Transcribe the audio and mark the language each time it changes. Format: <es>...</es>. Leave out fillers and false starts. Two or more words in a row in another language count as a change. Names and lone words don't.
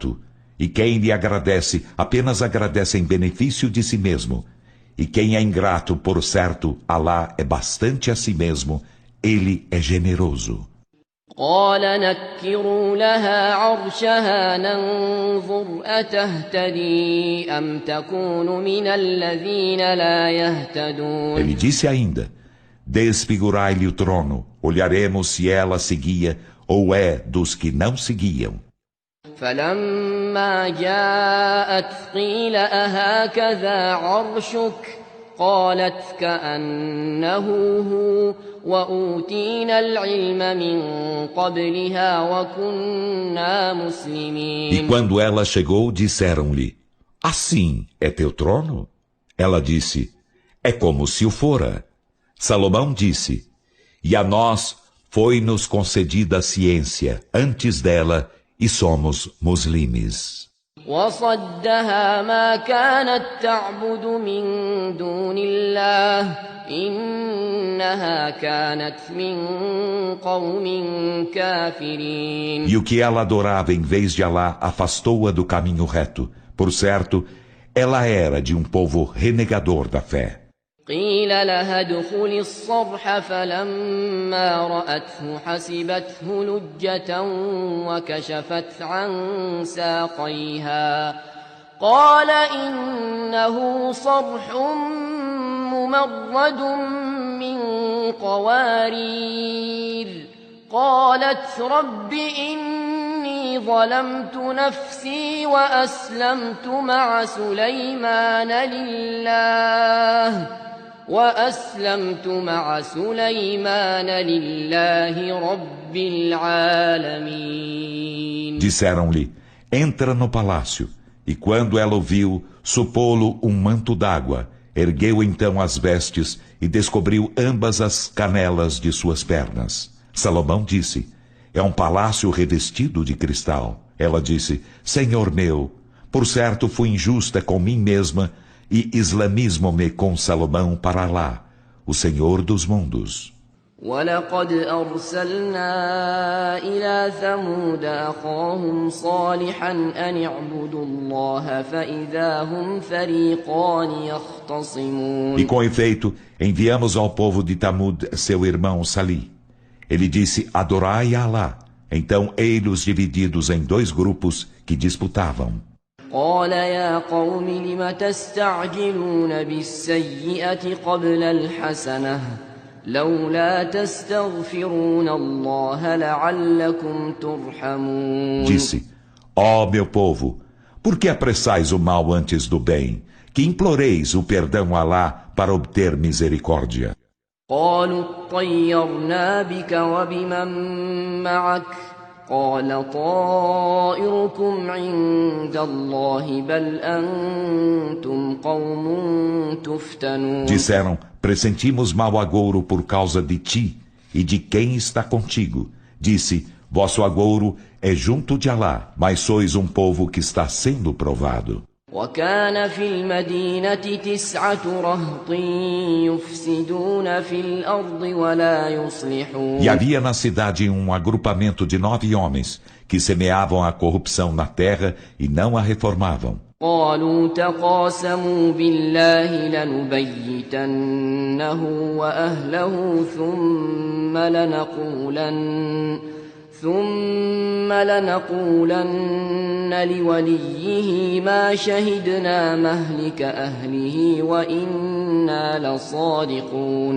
<pt>E quem lhe agradece, apenas agradece em benefício de si mesmo. E quem é ingrato, por certo, Alá é bastante a si mesmo, ele é generoso.</pt> <ar>قال نكروا لها عرشها ننظر أتهتدي أم تكون من الذين لا يهتدون.</ar> <pt>Ele disse ainda: desfigurai-lhe o trono, olharemos se ela seguia ou é dos que não seguiam.</pt> <ar>فلما جاءت قيل أهكذا عرشك قالت كأنه هو وأوتينا العلم من قبلها وكنا مسلمين.</ar> <pt>E quando ela chegou, disseram-lhe: assim é teu trono? Ela disse: é como se o fora. Salomão disse: e a nós foi-nos concedida a ciência antes dela e somos muslimes.</pt> <ar>وصدها ما كانت تعبد من دون الله إنها كانت من قوم كافرين.</ar> <pt>E o que ela adorava em vez de Alá afastou-a do caminho reto. Por certo, ela era de um povo renegador da fé.</pt> <ar>قيل لها ادخلي الصرح فلما رأته حسبته لجة وكشفت عن ساقيها قال إنه صرح ممرد من قوارير قالت رب إني ظلمت نفسي وأسلمت مع سليمان لله رب العالمين.</ar> <pt>Disseram-lhe: entra no palácio. E quando ela o viu, supô-lo um manto d'água, ergueu então as vestes e descobriu ambas as canelas de suas pernas. Salomão disse: é um palácio revestido de cristal. Ela disse: Senhor meu, por certo fui injusta com mim mesma e islamismo-me com Salomão para Alá, o Senhor dos mundos.</pt> <ar>وَلَقَدْ أَرْسَلْنَا إِلَى ثَمُودَ أَخَاهُمْ صَالِحًا أَنِ اعْبُدُوا اللَّهَ فَإِذَا هُمْ فَرِيقَانِ يَخْتَصِمُونَ.</ar> <pt>E com efeito, enviamos ao povo de Tamud seu irmão Salih. Ele disse: adorai a Alá. Então, ei-los divididos em dois grupos que disputavam.</pt> <ar>قال يا قوم لم تستعجلون بالسيئة قبل الحسنة لولا تستغفرون الله لعلكم ترحمون.</ar> <pt>Disse: ó meu povo, por que apressais o mal antes do bem? Que imploreis o perdão a Alá para obter misericórdia.</pt> <ar>قالوا اطيرنا بك وبمن معك قال طائركم عند الله بل أنتم قوم تفتنون.</ar> <pt>Disseram: pressentimos mau agouro por causa de ti e de quem está contigo. Disse: vosso agouro é junto de Alá, mas sois um povo que está sendo provado.</pt> <ar>وكان في المدينة 9 رهط يفسدون في الأرض ولا يصلحون.</ar> <pt>E havia na cidade um agrupamento de 9 homens que semeavam a corrupção na terra e não a reformavam.</pt> <ar>قالوا تقاسموا بالله لنبيتنه وأهله ثم لنقولن لوليه ما شهدنا مهلك أهله وإنا لصادقون.</ar>